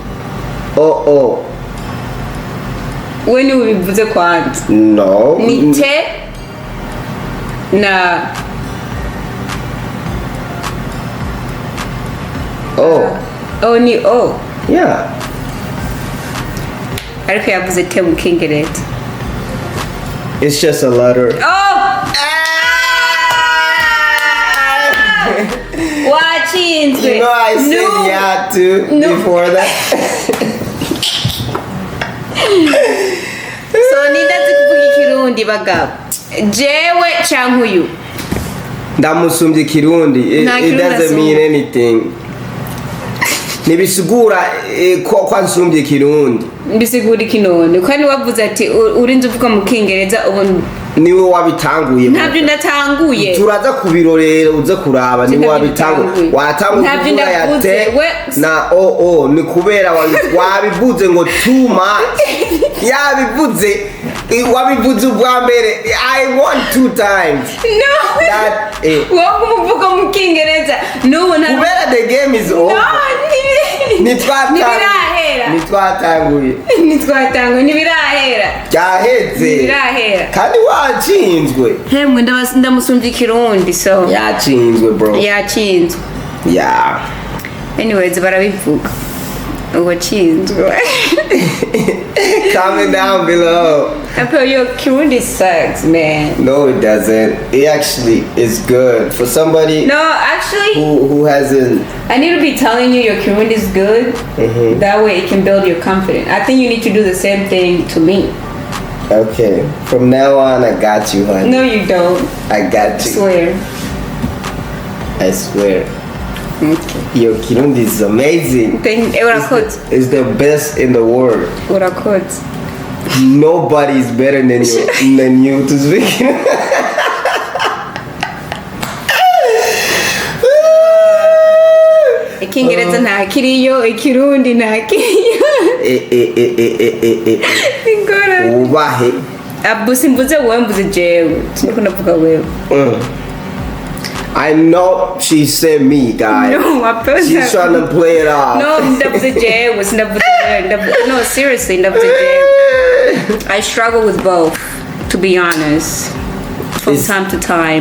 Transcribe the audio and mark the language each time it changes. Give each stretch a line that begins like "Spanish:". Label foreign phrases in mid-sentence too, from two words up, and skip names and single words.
Rundi: we ni ubivuze kwanza no ni te na ni yeah ariko yavuze te mu Kingereza.
English: It's just a letter.
Rundi: Watchinzwe.
English: You know I said yeah too before that.
Rundi: So nindazi kuvuga Kirundi bagabo. Jewe canke uyu. Ndamusumbye Kirundi.
English: It doesn't mean anything.
Rundi: Nibisigura ko nsumbye Kirundi. Mbisigura ikinone kandi wavuze ati urinze uvuga mu Kingereza ubu niwe wabitanguye. Ntabyo ndatanguye. Turaza kubirorera uze kuraba niwe wabitanguye. Watanguye kuvuga yate na ni kubera wabivuze ngo
English: too much.
Rundi: Yabivuze wabivuze ubwa mbere
English: I won 2 times.
Rundi: No. That wowe umuvuga mu Kingereza n'ubu na
English: kubera the game is over.
Rundi: Nitwatanguye ntibirahera byaheze kandi watsinzwe hemwe ndamusumbye Kirundi so yatsinzwe bro yatsinzwe yeah anyways barabivuga uwatsinzwe
English: comment down below.
Rundi: Your Kirundi sucks, man.
English: No, it doesn't. It actually is good for somebody. No, actually, who hasn't. I need to be telling you your Kirundi is good. Mm-hmm. That way, it can build your confidence. I think you need to do the same thing to me. Okay, from now on, I got you, honey. No, you don't. I got you. I swear. I swear. Okay. Your Kirundi is amazing. It's the best in the world. Nobody is better than you to speak.
Rundi: Ikingereza nta kiriyo, Ikirundi nta kiriyo. Ubahe. Abu simvuze wewe mvuze jewe. Siniko navuga wewe.
English: I know she said me, guys. No, she's trying to play it off. No, no, seriously, I struggle with both, to be honest, from time to time.